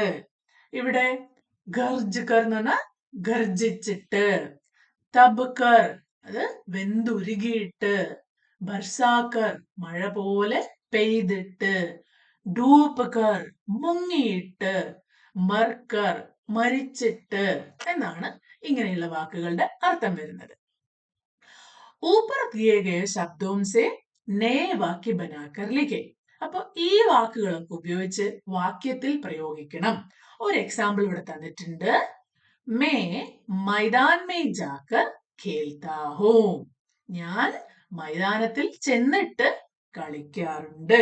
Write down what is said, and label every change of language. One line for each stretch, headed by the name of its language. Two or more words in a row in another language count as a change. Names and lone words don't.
Malayalam: ഇവിടെ ഗർജ്കർ എന്ന് പറഞ്ഞാൽ ഗർജിച്ചിട്ട്, തബ്കർ അത് വെന്തുരുകിയിട്ട്, ബർസാക്കർ മഴ പോലെ പെയ്തിട്ട്,
Hindi: डूब कर
Malayalam: മുങ്ങിയിട്ട്, മർക്കർ മരിച്ചിട്ട് എന്നാണ് ഇങ്ങനെയുള്ള വാക്കുകളുടെ അർത്ഥം വരുന്നത്.
Hindi: ऊपर दिए गए शब्दों से नए वाक्य बनाकर लिखे.
Malayalam: അപ്പൊ ഈ വാക്കുകളൊക്കെ ഉപയോഗിച്ച് വാക്യത്തിൽ പ്രയോഗിക്കണം. ഒരു എക്സാമ്പിൾ ഇവിടെ തന്നിട്ടുണ്ട്.
Hindi: मैं मैदान में जाकर खेलता हूँ.
Malayalam: ഞാൻ മൈതാനത്തിൽ ചെന്നിട്ട് കളിക്കാറുണ്ട്.